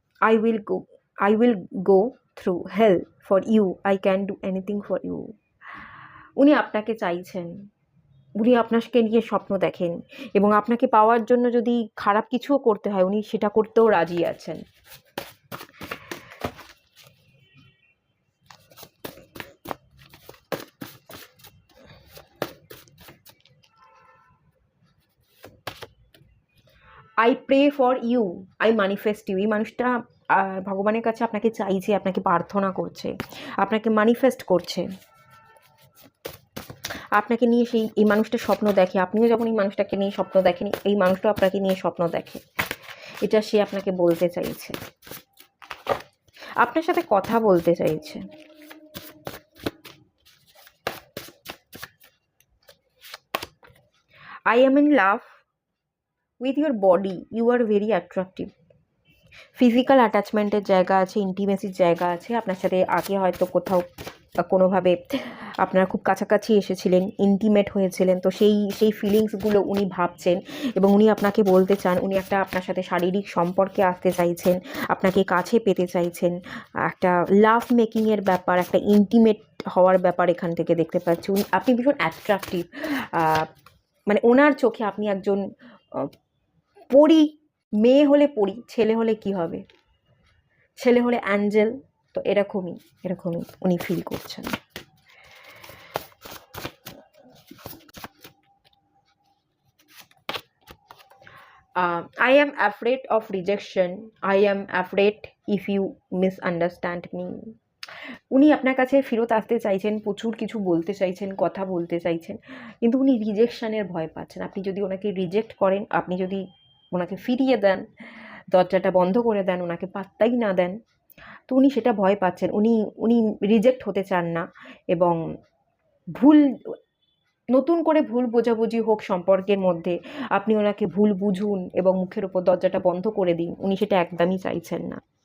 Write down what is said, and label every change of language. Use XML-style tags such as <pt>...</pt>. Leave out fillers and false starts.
<en>I will go through hell for you, I can do anything for you।</en> <bn>উনি আপনাকে চাইছেন, উনি আপনাকে নিয়ে স্বপ্ন দেখেন এবং আপনাকে পাওয়ার জন্য যদি খারাপ কিছুও করতে হয় উনি সেটা করতেও রাজি আছেন।</bn> <en>I pray for you, I manifest you.</en> <bn>এই মানুষটা ভগবানের কাছে আপনাকে চাইছে, আপনাকে প্রার্থনা করছে, আপনাকে ম্যানিফেস্ট করছে, আপনাকে নিয়ে সেই এই মানুষটা স্বপ্ন দেখে। আপনিও যখন এই মানুষটাকে নিয়ে স্বপ্ন দেখেন, এই মানুষটা আপনাকে নিয়ে স্বপ্ন দেখে, এটা সে আপনাকে বলতে চাইছে, আপনার সাথে কথা বলতে চাইছে।</bn> <en>I am in love with your body, you are very attractive।</en> <bn>Physical অ্যাটাচমেন্টের জায়গা আছে, ইন্টিমেসির জায়গা আছে, আপনার সাথে আগে হয়তো কোথাও কোনোভাবে আপনারা খুব কাছাকাছি এসেছিলেন, ইন্টিমেট হয়েছিলেন, তো সেই সেই ফিলিংসগুলো উনি ভাবছেন এবং উনি আপনাকে বলতে চান, উনি একটা আপনার সাথে শারীরিক সম্পর্কে আসতে চাইছেন, আপনাকে কাছে পেতে চাইছেন, একটা লাভ মেকিংয়ের ব্যাপার, একটা ইন্টিমেট হওয়ার ব্যাপার এখান থেকে দেখতে পাচ্ছি। আপনি ভীষণ অ্যাট্রাকটিভ, মানে ওনার চোখে আপনি একজন পরী, মেয়ে হলে পরী, ছেলে হলে কি হবে, ছেলে হলে অ্যাঞ্জেল, তো এরকমই উনি ফিল করছেন।</bn> <en>I am afraid of rejection, I am afraid if you misunderstand me।</en> <bn>উনি আপনার কাছে ফেরত আসতে চাইছেন, প্রচুর কিছু বলতে চাইছেন, কথা বলতে চাইছেন, কিন্তু উনি রিজেকশনের ভয় পাচ্ছেন। আপনি যদি ওনাকে রিজেক্ট করেন, আপনি যদি ওনাকে ফিরিয়ে দেন, দরজাটা বন্ধ করে দেন, ওনাকে পাত্তাই না দেন, তো উনি সেটা ভয় পাচ্ছেন। উনি উনি রিজেক্ট হতে চান না এবং নতুন করে ভুল বোঝাবুঝি হোক সম্পর্কের মধ্যে, আপনি ওনাকে ভুল বুঝুন এবং মুখের ওপর দরজাটা বন্ধ করে দিন, উনি সেটা একদমই চাইছেন না।</bn>